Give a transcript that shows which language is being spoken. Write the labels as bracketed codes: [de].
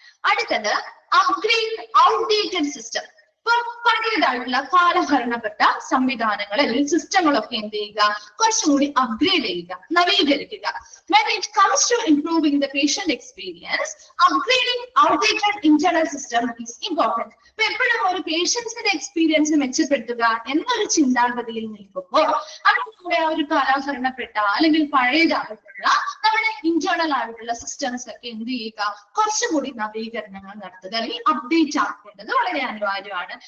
[ml] അടുത്തത് [en] Upgrade outdated system. [ml] പഴയതായിട്ടുള്ള കാലഹരണപ്പെട്ട സംവിധാനങ്ങൾ അല്ലെങ്കിൽ സിസ്റ്റങ്ങളൊക്കെ എന്ത് ചെയ്യുക, കുറച്ചും കൂടി അപ്ഗ്രേഡ് ചെയ്യുക, നവീകരിക്കുക. [en] When it comes to improving the patient experience, upgrading outdated internal system is important. [ml] അപ്പൊ എപ്പോഴും ഒരു പേഷ്യൻസിന്റെ എക്സ്പീരിയൻസ് മെച്ചപ്പെടുത്തുക എന്നൊരു ചിന്താഗതിയിൽ നിൽക്കുമ്പോൾ നമ്മുടെ ഒരു കാലഹരണപ്പെട്ട അല്ലെങ്കിൽ പഴയതായിട്ടുള്ള നമ്മുടെ ഇന്റേണൽ ആയിട്ടുള്ള സിസ്റ്റംസ് ഒക്കെ എന്ത് ചെയ്യുക, കുറച്ചുകൂടി നവീകരണങ്ങൾ നടത്തുക അല്ലെങ്കിൽ അപ്ഡേറ്റ് ആക്കേണ്ടത് വളരെ അനിവാര്യമാണ്.